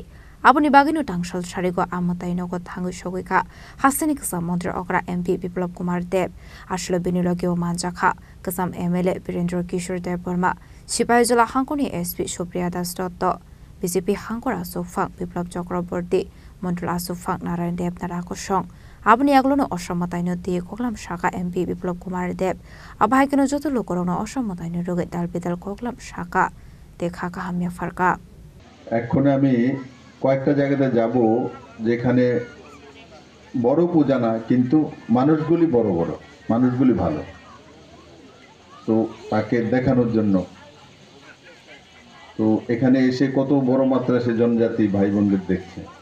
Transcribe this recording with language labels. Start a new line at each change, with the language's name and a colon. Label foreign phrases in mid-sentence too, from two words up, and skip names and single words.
Kok Borok: Abuni bagino tangshal sharego amatai nogo tangu shogeka hasani kasam Montreal Okra MP Biplop Kumar Deb ashlo binilogyo manjaka kasam MLA Birendra Kishore Deb Burma Shipaizola Hankuni SP Supriya Das Dotto BJP Hankora Asufang Biplop Chakraborty Montreal Asufang Narayan Deb Narakushong Abuni aglono osamatai no di koklam shaka MP Biplop Kumar Deb abahikeno joto lokorono osamatai no roge dalbidal koklam shaka dekha hamya farka
Bangla: এখন আমি কয়েকটা জায়গাতে যাব যেখানে বড় পূজা না কিন্তু মানুষগুলি বড় বড় মানুষগুলি ভালো তো তাকে দেখানোর জন্য তো এখানে এসে কত বড় মাত্রা সে জনজাতি ভাই বোনদের দেখছে